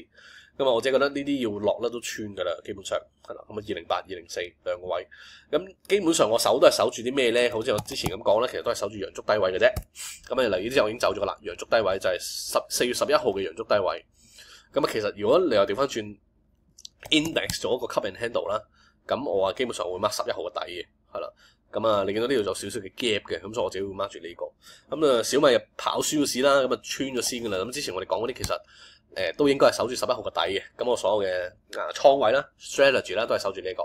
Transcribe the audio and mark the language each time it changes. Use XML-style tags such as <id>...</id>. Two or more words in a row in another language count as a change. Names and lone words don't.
<yue>咁啊我自己覺得呢啲要落咧都穿噶啦，基本上係啦。咁啊208、204兩個位，咁基本上我守都係守住啲咩咧？好似我之前咁講咧，其實都係守住陽燭低位嘅啫。咁啊例如呢啲我已經走咗啦，陽燭低位就係4月11號嘅陽燭低位。咁啊，其實如果你又調翻轉 index 咗個</yue> <en>cup and handle</en> <yue>啦，咁我啊基本上會 mark 11號嘅底嘅，係啦。咁啊，你見到呢度有少少嘅 gap 嘅，咁所以我自己會 mark 住呢個。咁啊，小米又跑輸咗市啦，咁啊穿咗先噶啦。咁之前我哋講嗰啲其實都應該係守住11號嘅底嘅。咁我所有嘅倉位啦、strategy 啦都係守住呢個。</yue>